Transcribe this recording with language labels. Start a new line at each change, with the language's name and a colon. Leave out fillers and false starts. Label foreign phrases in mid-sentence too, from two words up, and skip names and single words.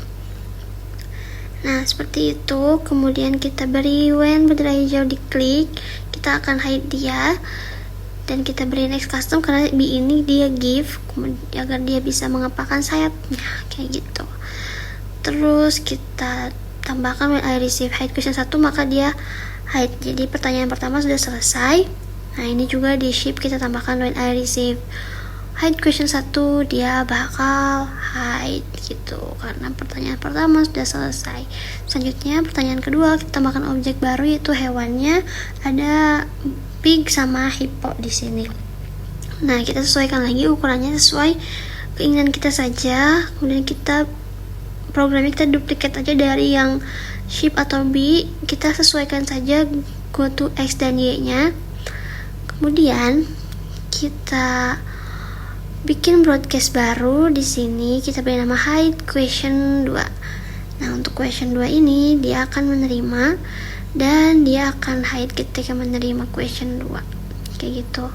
Indonesian: Nah, seperti itu. Kemudian kita beri when bendera hijau diklik, kita akan hide dia, dan kita beri
English: next custom
Indonesian: karena B ini dia give agar dia bisa mengepakkan sayapnya kayak gitu. Terus kita tambahkan
English: when I receive hide question 1,
Indonesian: maka dia hide. Jadi pertanyaan pertama sudah selesai. Nah, ini juga di ship kita tambahkan
English: when I receive hide question 1,
Indonesian: dia bakal hide gitu, karena pertanyaan pertama sudah selesai. Selanjutnya pertanyaan kedua, kita tambahkan objek baru yaitu hewannya, ada pig sama hippo di sini. Nah, kita sesuaikan lagi ukurannya sesuai keinginan kita saja. Kemudian programnya kita duplicate aja dari yang ship atau B, kita sesuaikan saja
English: go to X
Indonesian: dan Y nya. Kemudian kita bikin broadcast baru. Di sini kita beri nama
English: hide question 2.
Indonesian: Nah, untuk
English: question 2
Indonesian: ini dia akan menerima dan dia akan hide ketika menerima
English: question 2
Indonesian: kayak gitu.